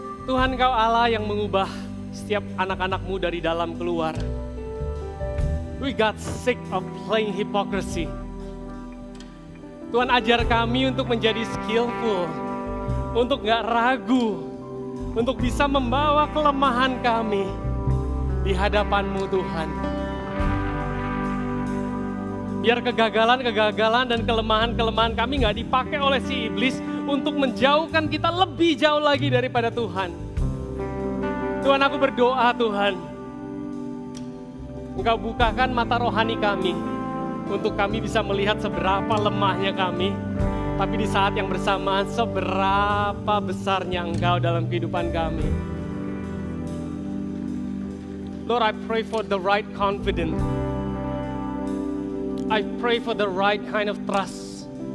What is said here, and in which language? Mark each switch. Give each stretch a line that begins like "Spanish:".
Indonesian: Tuhan, Kau Allah yang mengubah setiap anak-anak-Mu dari dalam keluar.
English: We got sick of playing hypocrisy.
Indonesian: Tuhan ajar kami untuk menjadi skillful, untuk gak ragu, untuk bisa membawa kelemahan kami di hadapan-Mu Tuhan. Biar kegagalan-kegagalan dan kelemahan-kelemahan kami gak dipakai oleh si iblis untuk menjauhkan kita lebih jauh lagi daripada Tuhan. Tuhan, aku berdoa Tuhan, Engkau bukakan mata rohani kami, untuk kami bisa melihat seberapa lemahnya kami, tapi di saat yang bersamaan seberapa besarnya Engkau dalam kehidupan kami.
English: Lord, I pray for the right confidence. I pray for the right kind of trust.